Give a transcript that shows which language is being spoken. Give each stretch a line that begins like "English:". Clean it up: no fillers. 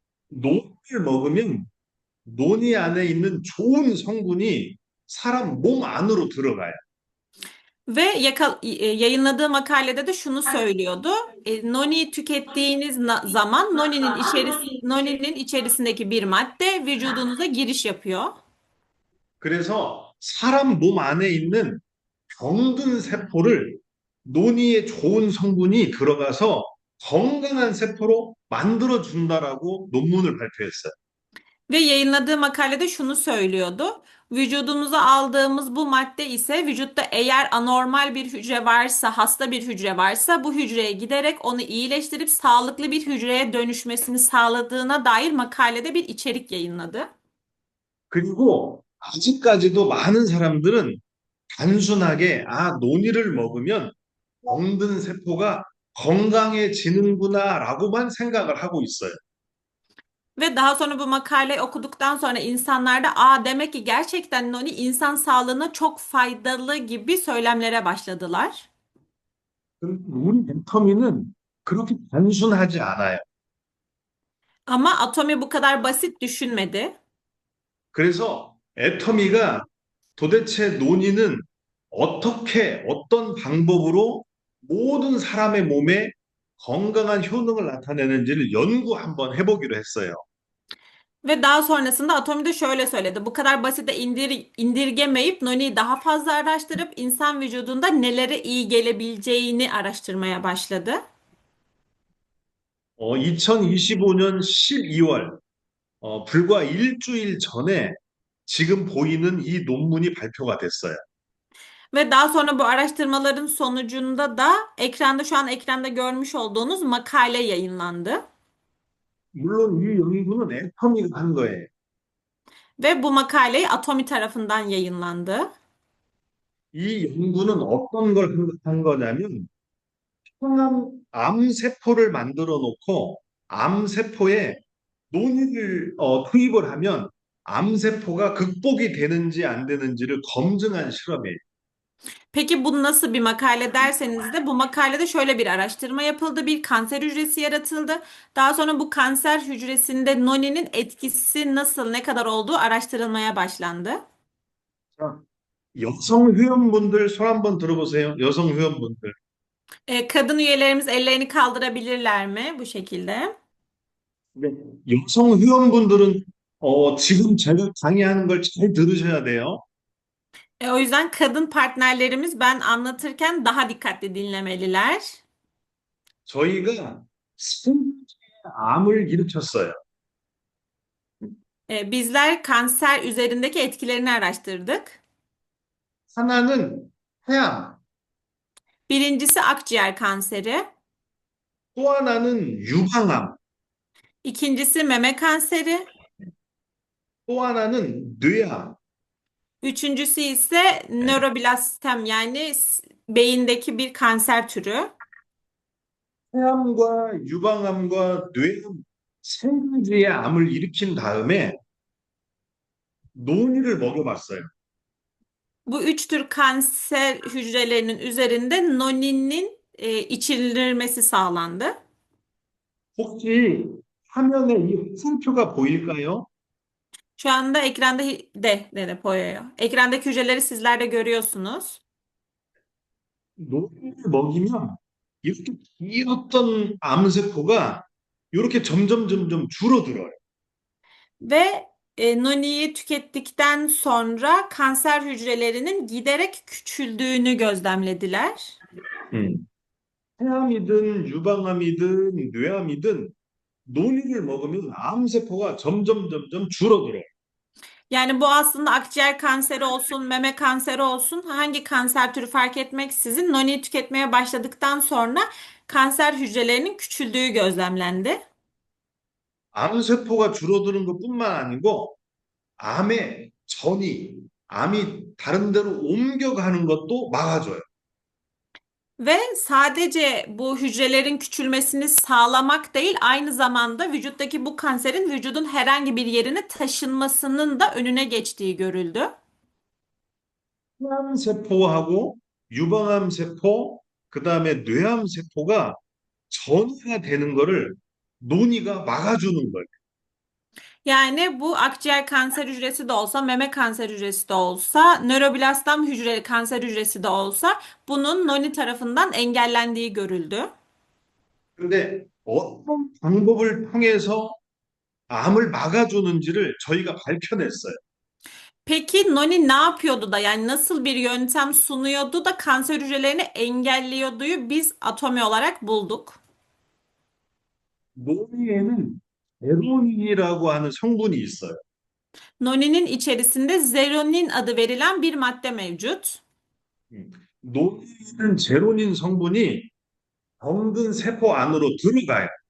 Korean: 논을 먹으면 논이 안에 있는 좋은 성분이 사람 몸 안으로 들어가요.
Turkish: Ve yayınladığı makalede de şunu söylüyordu. Noni tükettiğiniz zaman noninin içerisindeki bir madde vücudunuza giriş yapıyor.
Korean: 그래서 사람 몸 안에 있는 병든 세포를 논이에 좋은 성분이 들어가서 건강한 세포로 만들어 준다라고 논문을 발표했어요.
Turkish: Ve yayınladığı makalede şunu söylüyordu. Vücudumuza aldığımız bu madde ise vücutta eğer anormal bir hücre varsa, hasta bir hücre varsa bu hücreye giderek onu iyileştirip sağlıklı bir hücreye dönüşmesini sağladığına dair makalede bir içerik yayınladı.
Korean: 그리고 아직까지도 많은 사람들은 단순하게 논이를 먹으면 병든 세포가 건강해지는구나라고만 생각을 하고 있어요.
Turkish: Ve daha sonra bu makaleyi okuduktan sonra insanlarda demek ki gerçekten noni insan sağlığına çok faydalı gibi söylemlere başladılar.
Korean: 우리 애터미는 그렇게 단순하지 않아요.
Turkish: Ama Atomi bu kadar basit düşünmedi.
Korean: 그래서 애터미가 도대체 논의는 어떻게, 어떤 방법으로 모든 사람의 몸에 건강한 효능을 나타내는지를 연구 한번 해보기로 했어요.
Turkish: Ve daha sonrasında Atomi de şöyle söyledi. Bu kadar basite indirgemeyip Noni'yi daha fazla araştırıp insan vücudunda nelere iyi gelebileceğini araştırmaya başladı.
Korean: 2025년 12월, 불과 일주일 전에 지금 보이는 이 논문이 발표가 됐어요.
Turkish: Ve daha sonra bu araştırmaların sonucunda da şu an ekranda görmüş olduğunuz makale yayınlandı.
Korean: 물론 이 연구는 애터미가 한 거예요.
Turkish: Ve bu makaleyi Atomi tarafından yayınlandı.
Korean: 이 연구는 어떤 걸 한 거냐면 암 세포를 만들어 놓고 암 세포에 논의를 투입을 하면 암 세포가 극복이 되는지 안 되는지를 검증한 실험이에요.
Turkish: Peki bu nasıl bir makale derseniz de bu makalede şöyle bir araştırma yapıldı. Bir kanser hücresi yaratıldı. Daha sonra bu kanser hücresinde noninin etkisi nasıl, ne kadar olduğu araştırılmaya başlandı.
Korean: 자, 여성 회원분들 손 한번 들어보세요. 여성 회원분들.
Turkish: Kadın üyelerimiz ellerini kaldırabilirler mi bu şekilde?
Korean: 근데 여성 회원분들은 지금 제가 강의하는 걸 잘 들으셔야 돼요.
Turkish: O yüzden kadın partnerlerimiz ben anlatırken daha dikkatli dinlemeliler.
Korean: 저희가 암을 일으켰어요.
Turkish: Bizler kanser üzerindeki etkilerini araştırdık.
Korean: 하나는 폐암,
Turkish: Birincisi akciğer kanseri,
Korean: 또 하나는 유방암,
Turkish: ikincisi meme kanseri,
Korean: 또 하나는 뇌암.
Turkish: üçüncüsü ise nöroblastem yani beyindeki bir kanser türü.
Korean: 폐암과 유방암과 뇌암 세 가지의 암을 일으킨 다음에 논이를 먹여봤어요.
Turkish: Bu üç tür kanser hücrelerinin üzerinde noninin içirilmesi sağlandı.
Korean: 혹시 화면에 이 화살표가 보일까요?
Turkish: Şu anda ekranda de boyuyor. Ekrandaki hücreleri sizler de görüyorsunuz.
Korean: 논이를 먹이면 이렇게 길었던 암세포가 이렇게 점점 줄어들어요.
Turkish: Ve noniyi tükettikten sonra kanser hücrelerinin giderek küçüldüğünü gözlemlediler. 음.
Korean: 폐암이든 유방암이든 뇌암이든 논이를 먹으면 암세포가 점점 줄어들어요.
Turkish: Yani bu aslında akciğer kanseri olsun, meme kanseri olsun, hangi kanser türü fark etmeksizin noniyi tüketmeye başladıktan sonra kanser hücrelerinin küçüldüğü gözlemlendi.
Korean: 암세포가 줄어드는 것뿐만 아니고 암의 전이, 암이 다른 데로 옮겨가는 것도 막아줘요.
Turkish: Ve sadece bu hücrelerin küçülmesini sağlamak değil, aynı zamanda vücuttaki bu kanserin vücudun herhangi bir yerine taşınmasının da önüne geçtiği görüldü.
Korean: 폐암세포하고 유방암세포, 그 다음에 뇌암세포가 전이가 되는 거를 논이가 막아주는 거예요.
Turkish: Yani bu akciğer kanser hücresi de olsa, meme kanser hücresi de olsa, nöroblastam kanser hücresi de olsa bunun noni tarafından engellendiği görüldü.
Korean: 근데 어떤 방법을 통해서 암을 막아주는지를 저희가 밝혀냈어요.
Turkish: Peki noni ne yapıyordu da yani nasıl bir yöntem sunuyordu da kanser hücrelerini engelliyorduyu biz atomi olarak bulduk.
Korean: 논의에는 에로닌이라고 하는 성분이 있어요.
Turkish: Noninin içerisinde zeronin adı verilen bir madde mevcut.
Korean: 논의는 제로닌 성분이 병든 세포 안으로 들어가요.